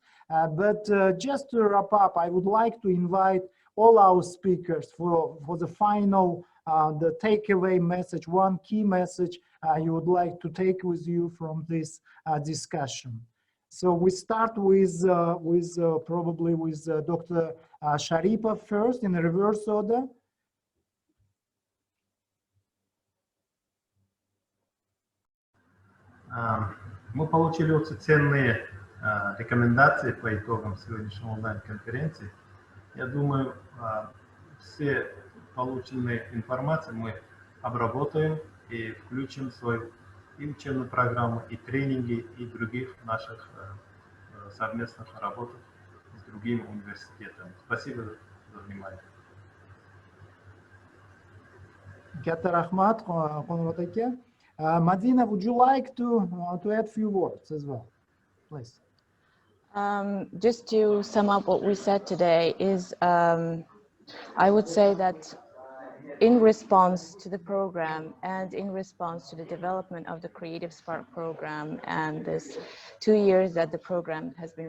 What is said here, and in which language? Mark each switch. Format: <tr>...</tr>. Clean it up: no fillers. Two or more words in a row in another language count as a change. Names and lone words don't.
<en>But just to wrap up, I would like to invite all our speakers for the final, the takeaway message, one key message you would like to take with you from this discussion. So we start with probably with Dr. Sharipov first in reverse order.</en> <ru>Мы получили очень ценные рекомендации по итогам сегодняшней онлайн-конференции. Я думаю, все полученные информации мы обработаем и включим в свою и учебную программу, и тренинги, и других наших совместных работах с другими университетами. Спасибо за внимание.</ru> <uz>Katta rahmat, Qonrat aka.</uz> <en>Madina, would you like to add a few words as well, please? Just to sum up what we said today is, I would say that in response to the program and in response to the development of the Creative Spark program and this 2 years that the program has been</en>